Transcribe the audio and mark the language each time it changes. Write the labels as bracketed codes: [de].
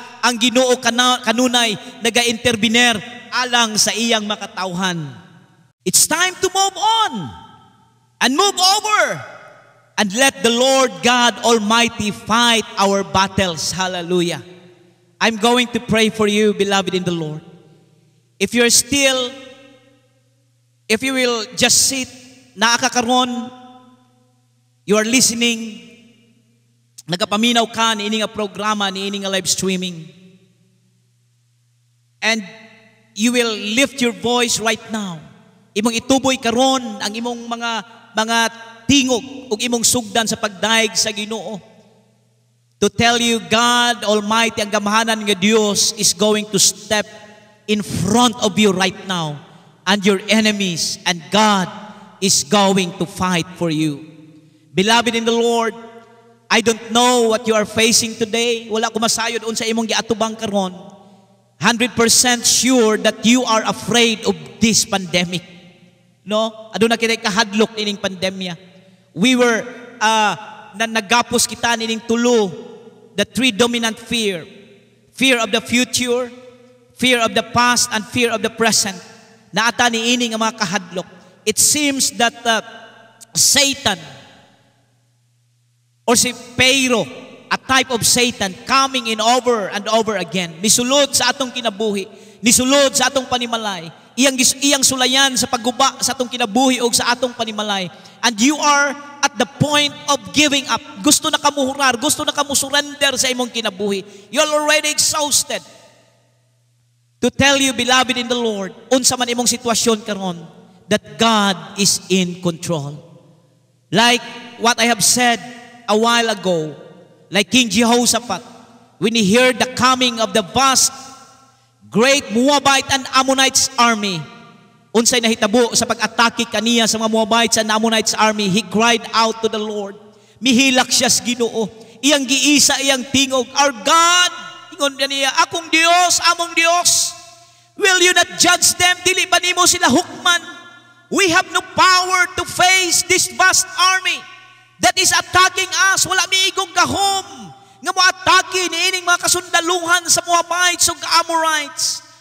[ceb] Ang Ginoo kanunay naga-intervener alang sa iyang makatawhan. [en] It's time to move on and move over and let the Lord God Almighty fight our battles. Hallelujah. I'm going to pray for you, beloved in the Lord. If you will just sit, naakakaron, you are listening, [ceb] nagapaminaw ka ni ining programa, ni ining live streaming, [en] and you will lift your voice right now. [ceb] Imong ituboy karon ang imong mga tingog ug imong sugdan sa pagdaig sa Ginoo. [en] To tell you, God Almighty, [ceb] ang gamahanan nga Dios [en] is going to step in front of you right now and your enemies, and God is going to fight for you. Beloved in the Lord, I don't know what you are facing today. [ceb] Wala ko masayod unsa imong giatubang karon. [en] 100% sure that you are afraid of this pandemic. No? [ceb] Aduna kitay kahadlok ining pandemya. [en] We were [ceb] nagapos kita nining tulo. [en] The three dominant fear. Fear of the future, fear of the past, and fear of the present. [ceb] Naata ni ining ang mga kahadlok. [en] It seems that Satan or si Pharaoh, a type of Satan coming in over and over again. [ceb] Nisulod sa atong kinabuhi, nisulod sa atong panimalay, iyang sulayan sa pagguba sa atong kinabuhi o sa atong panimalay. [en] And you are at the point of giving up. [ceb] Gusto na kamuhurar, gusto na kamusurrender sa imong kinabuhi. [en] You're already exhausted. To tell you, beloved in the Lord, [ceb] unsa man imong sitwasyon karon, [en] that God is in control. Like what I have said a while ago, like King Jehoshaphat, when he heard the coming of the vast, great Moabite and Ammonites army, [ceb] unsay nahitabo sa pag-atake kaniya sa mga [en] Moabites and Ammonites army, he cried out to the Lord. [ceb] Mihilak siya sa Ginoo. Iyang giisa, iyang tingog, [en] our God, [ceb] ingon niya, akong Dios, among Dios, [en] will you not judge them? [ceb] Dili ba nimo sila hukman? [en] We have no power to face this vast army that is attacking us. [ceb] Wala miigong gahom nga mo-atake niining mga kasundaluhan sa Moabites ug Amorites.